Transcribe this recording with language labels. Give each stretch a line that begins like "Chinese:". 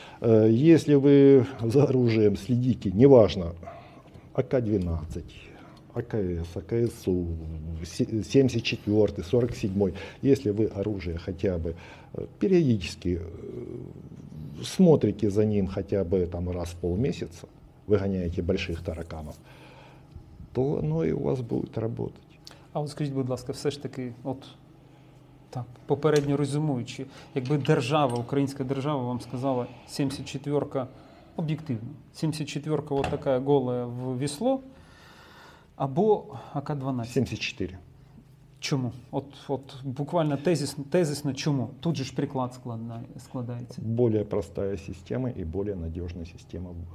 Russian: Если вы за оружием следите, неважно, АК-12, АКС, АКСУ, 74, 47. Если вы оружие хотя бы периодически смотрите за ним хотя бы там раз в полмесяца, выгоняете больших тараканов, то оно и у вас будет работать.
Ukrainian: А от скажіть, будь ласка, все ж таки, так, попередньо резюмуючи, якби держава, українська держава вам сказала 74-ка об'єктивно, 74-ка от така гола в весло, або АК-12. 74. Чому? От буквально тезисно чому? Тут же ж приклад складається.
Russian: Более простая система и более надежная система.